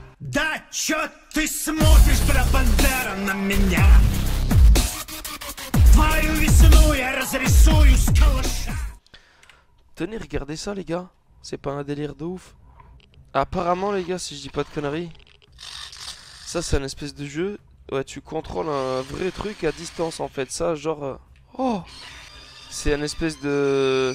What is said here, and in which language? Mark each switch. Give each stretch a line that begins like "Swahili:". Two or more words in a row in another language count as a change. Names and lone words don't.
Russian: Да чё ты смотришь, бля, бандера, на меня? Твою весну я разрисую с калаша.
French: Tenez, regardez ça les gars. C'est pas un délire de ouf. Apparemment les gars, si je dis pas de conneries, ça c'est un espèce de jeu. Ouais, tu contrôles un vrai truc à distance en fait. Ça genre... Oh, c'est un espèce de...